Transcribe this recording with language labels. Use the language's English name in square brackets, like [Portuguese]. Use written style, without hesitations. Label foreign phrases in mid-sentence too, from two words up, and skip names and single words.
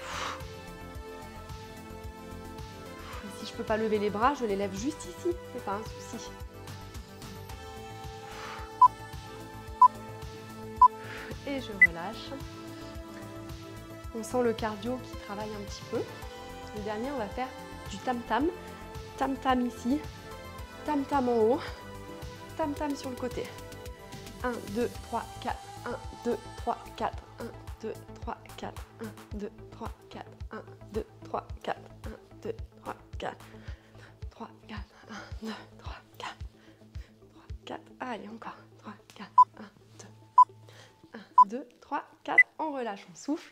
[French] Si je ne peux pas lever les bras, je les lève juste ici. C'est pas un souci. Et je relâche. On sent le cardio qui travaille un petit peu. Le dernier, on va faire du tam-tam. Tam-tam ici, tam-tam en haut, tam-tam sur le côté. 1, 2, 3, 4, 1, 2, 3, 4, 1, 2, 3, 4, 1, 2, 3, 4, 1, 2, 3, 4, 1, 2, 3, 4, 3, 4, 1, 2, 3, 4, 3, 4, allez encore, 3, 4, 1, 2, 1, 2, 3, 4, on relâche, on souffle.